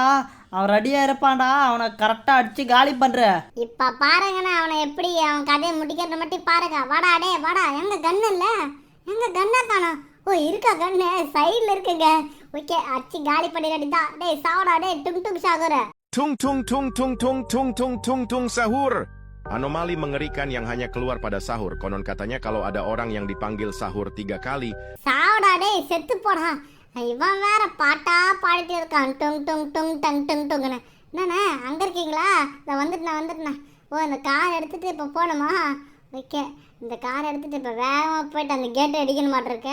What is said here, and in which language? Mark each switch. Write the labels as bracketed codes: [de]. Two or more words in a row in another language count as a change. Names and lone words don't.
[ta] அவன் ரெடியாக இருப்பான்டா. அவனை கரெக்டாக அடித்து காலி பண்ணுற. இப்போ பாருங்கண்ணா அவனை எப்படி அவன் கதையை முடிக்கிறத மட்டும் பாருங்க. வாடா டே வாடா. எங்கே கன்று இல்லை? எங்கே கண்ணா காணோம்? ஓ இருக்கா கண்ணு? சைடில் இருக்குங்க. ஓகே அடிச்சு காலி பண்ணிடாடி தான். டே சாவடா டே டுங் ஷாக்கூர். Tung tung tung tung tung tung tung tung tung sahur. [id] Anomali mengerikan yang hanya keluar pada sahur. Konon katanya kalau ada orang yang dipanggil sahur 3 kali. [ta] சாவடா டேய் செத்து போடா. இவன் வேற பாட்டா பாடிட்டு இருக்கான். டுங் டுங் டுங் டங் டுங் டுங்னு. என்னண்ணே அங்கே இருக்கீங்களா? நான் வந்துட்டேன். ஓ இந்த கார் எடுத்துகிட்டு இப்போ போகணுமா? ஓகே இந்த கார் எடுத்துகிட்டு இப்போ வேகமாக போயிட்டு அந்த கேட்டை அடிக்கணும் மாட்டிருக்கு.